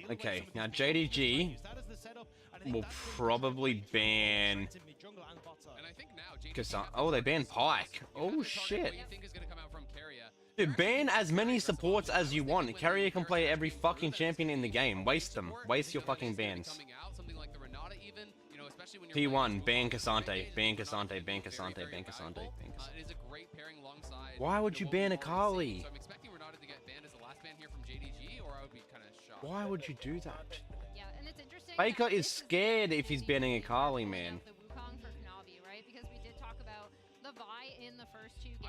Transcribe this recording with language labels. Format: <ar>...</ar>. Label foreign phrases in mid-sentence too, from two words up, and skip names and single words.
<en>Okay, now JDG will probably ban. Oh, they banned Pyke. Oh shit. Dude, ban as many supports as you want. Keria can play every fucking champion in the game. Waste them. Waste your fucking bans. T1, ban Cassante. Ban Cassante. Ban Cassante. Ban Cassante. Ban Cassante. Why would you ban Akali? Why would you do that? Yeah, and it's interesting. Faker is scared if he's banning Akali, man. The Wukong for Kanavi, right? Because we did talk about the Vi in the first 2 games.</en>